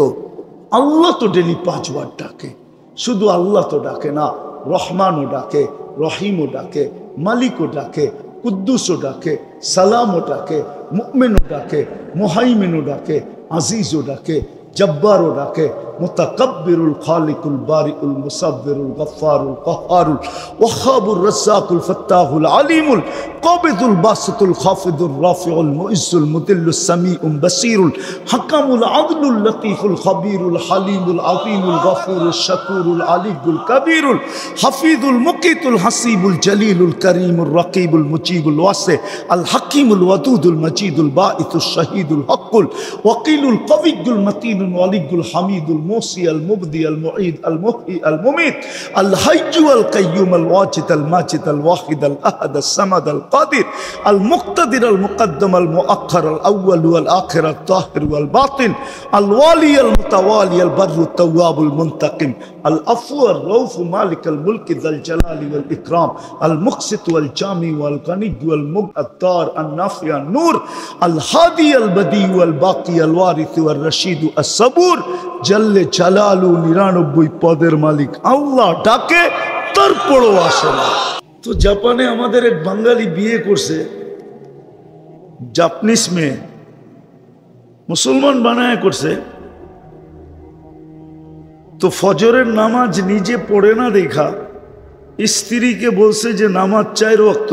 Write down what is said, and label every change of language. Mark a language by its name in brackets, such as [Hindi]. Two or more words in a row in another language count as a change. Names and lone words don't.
[Bangla] আল্লাহ তো ডেলি 5 বার ডাকে। শুধু আল্লাহ তো ডাকে না, রহমানও ডাকে, রহিমও ডাকে, মালিকও ডাকে, কুদ্দুসও ডাকে, সালামও ডাকে, মুমিনও ডাকে, মুহাইমিনও ডাকে, আজিজও ডাকে, জব্বারও ডাকে, [Arabic] المتكبر الخالق البارئ المصور الغفار القهار الوهاب الرزاق الفتاح العليم القابض الباسط الخافض الرافع المعز المذل السميع البصير الحكم العدل اللطيف الخبير الحليم العظيم الغفور الشكور العلي الكبير الحفيظ المقيت الحسيب الجليل الكريم الرقيب المجيب الواسع الحكيم الودود المجيد الباعث الشهيد الحق الوكيل القوي المتين الولي الحميد موسي المبدي المعيد المحيي المميت الحي القيوم الواجد الماجد الواحد الأحد الصمد القادر المقتدر المقدم المؤخر الأول والآخر الطاهر والباطن الوالي المتوالي البر التواب المنتقم العفو الرؤوف مالك الملك ذا الجلال والإكرام المقسط والجامع والغني والمقدار النافع النور الهادي البديع والباقي الوارث والرشيد الصبور جل জালালু [Bangla] 99 পদের মালিক আল্লাহ ডাকে, তারপরও আসে না। তো জাপানে আমাদের এক বাঙালি বিয়ে করছে, জাপানিজ মেয়ে, মুসলমান বানায় করছে। তো ফজরের নামাজ নিজে পড়ে না দেখা স্ত্রীকে বলছে যে নামাজ 4 ওয়াক্ত।